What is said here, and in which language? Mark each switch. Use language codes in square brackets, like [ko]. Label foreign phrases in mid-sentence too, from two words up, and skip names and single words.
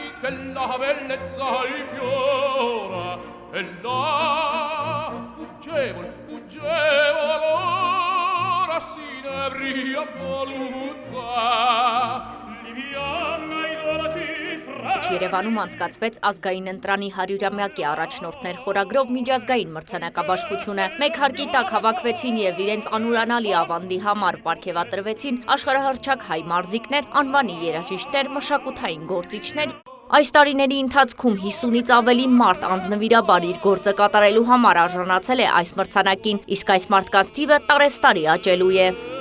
[it] che la bellezza infiora e la fuggevole ora si nebria voluta Libiana i dolci [hy] Երևանում անցկացվեց ազգային ընտրանի 100-ամյակի առաջնորդներ խորագրով միջազգային մրցանակաբաշխությունը։ Մեկ հարկի տակ հավաքվեցին եւ իրենց անուրանալի ավանդի համար պարգևատրվեցին աշխարհահռչակ հայ մարզիկներ, անվանի երաժիշտներ, մշակութային գործիչներ։ Այս տարիների ընթացքում 50-ից ավելի մարդ անձնվիրաբար իր գործը կատարելու համար արժանացել է այս մրցանակին, իսկ այս մարդկանց թիվը տարեստարի աճելու է։